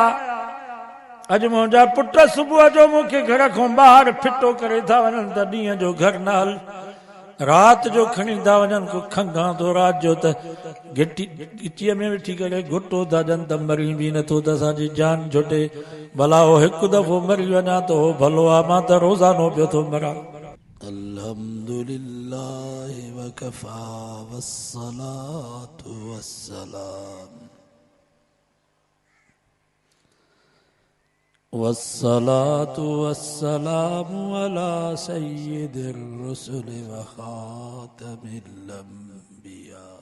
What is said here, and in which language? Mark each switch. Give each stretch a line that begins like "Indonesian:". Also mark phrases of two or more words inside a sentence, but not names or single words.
Sindhi: अॼु मुंहिंजा पुट सुबुह जो मूंखे घर खां ॿाहिरि फिटो करे था वञनि त ॾींहं जो घर न हल, रात जो खणी था वञनि को खंघां थो, रात जो त गिटीअ में वेठी करे घुटो था ॾियनि त मरी बि नथो त असांजी जान छुटे। भला हो हिकु दफ़ो मरी वञा त हो भलो आहे, मां त रोज़ानो पियो थो मरां।
Arabic: الحمد لله وكفى والصلاة والسلام والصلاة والسلام على سيد الرسل وخاتم الأنبياء.